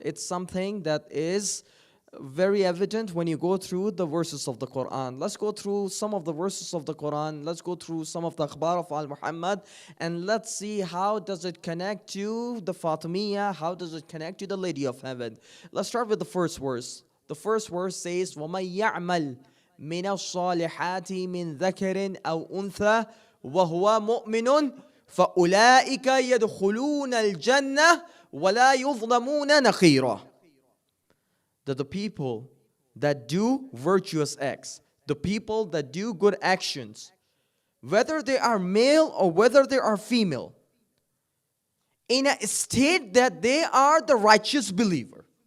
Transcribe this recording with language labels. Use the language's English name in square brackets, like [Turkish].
[English] It's something that is very evident when you go through the verses of the Quran. Let's go through some of the verses of the Quran. Let's go through some of the akhbar of Al-Muhammad and let's see how does it connect to the Fatimiyya, how does it connect to the Lady of Heaven. Let's start with the first verse. The first verse says, [Arabic] وَمَن يَعْمَلْ مِنَ الصَّالِحَاتِ مِنْ ذَكَرٍ أَوْ أُنْثَى وَهُوَ مُؤْمِنٌ فَأُولَٰئِكَ يَدْخُلُونَ الْجَنَّةَ وَلَا يُظْلَمُونَ نَقِيرًا. [English] That the people that do virtuous acts, the people that do good actions, whether they are male or whether they are female, in a state that they are the righteous believer.